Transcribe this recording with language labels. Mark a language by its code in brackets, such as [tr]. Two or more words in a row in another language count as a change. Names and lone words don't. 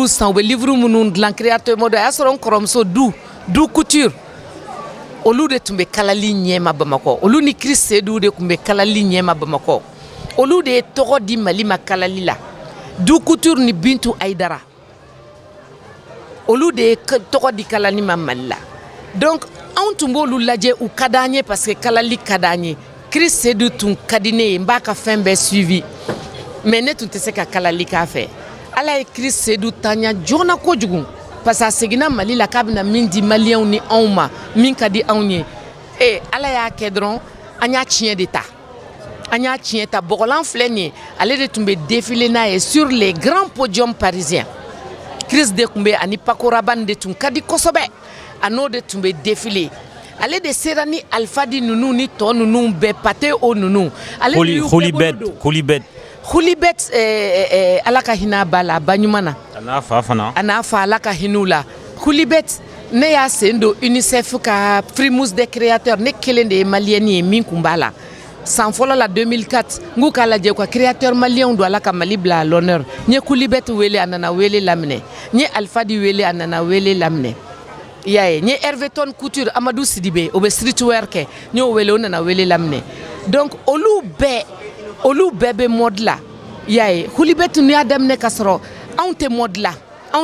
[bm] san u bɛ livre minnu dilan [fr] créateur mode [bm] a y'a sɔrɔ n kɔrɔmuso [fr] du couture [bm] olu de tun bɛ kalali ɲɛma Bamakɔ olu ni Chris Seydou de tun bɛ kalali ɲɛma Bamakɔ olu de ye tɔgɔ di Mali ma kalali la [fr] du couture [bm] ni Bintu Aïdara olu de ye tɔgɔ di kalali ma Mali la donc anw tun b'olu lajɛ u ka d'an ye [fr] parce que [bm] kalali ka d'an ye Chris Seydou tun ka di ne ye n b'a ka fɛn bɛɛ suivi mais ne tun tɛ se ka kalali k'a fɛ ala ye Chris Seydou tanya jona kojugu [fr] parce que [bm] a seginna Mali la k'a bɛna min di maliyɛnw ni anw ma min ka di anw ye ala y'a kɛ dɔrɔn an y'a tiɲɛ de ta an y'a tiɲɛ ta bɔgɔlan filɛ nin ye ale de tun bɛ défiler n'a ye [fr] sur les grands podiums parisiens [bm] Chris de tun bɛ ani Paco Rabanne de tun ka di kosɛbɛ a n'o de tun bɛ défiler ale de sera ni Alfadi ninnu ni tɔ ninnu bɛɛ Pathé O ninnu ale de y'u bɛɛ bolo don Hulibet ala ka hinɛ b'a la a ba ɲuman na a n'a fa ala ka hinɛ u la Hulibet ne y'a sen don UNICEF ka Primus des créateurs ne kelen de ye maliyɛni ye min kun b'a la san fɔlɔ la 2004 n k'u k'a lajɛ u ka [fr] créateur maliyɛnw [bm] don ala ka Mali bila [fr] à l'honneur [bm] n ye Hulibet wele a nana wele laminɛ n ye Alfadi wele a nana wele laminɛ i y'a ye n ye Hervé Ton Couture Amadou Sidibe o bɛ streetwear kɛ n y'o wele o nana wele laminɛ donc olu bɛɛ bɛ mode la i y'a ye Hulibet tun y'a daminɛ k'a sɔrɔ anw tɛ mode la anw